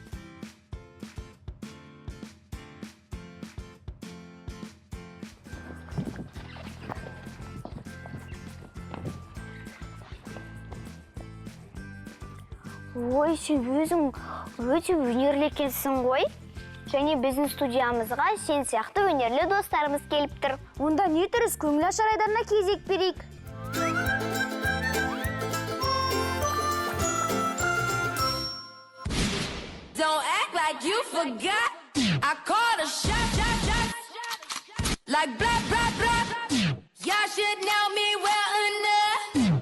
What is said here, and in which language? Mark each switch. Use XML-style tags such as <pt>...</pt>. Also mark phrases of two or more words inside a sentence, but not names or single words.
<kk>Ой, сен өзің өте өнерлі екенсің ғой. Және біздің студиямызға сен сияқты өнерлі достарымыз келіп тұр. Онда не тұрыс көңіл ашар айдарына кезек берейік.</kk> <en>Don't act like you forgot. I called a shot. Like blah, blah, blah. Y'all should know me well enough.</en>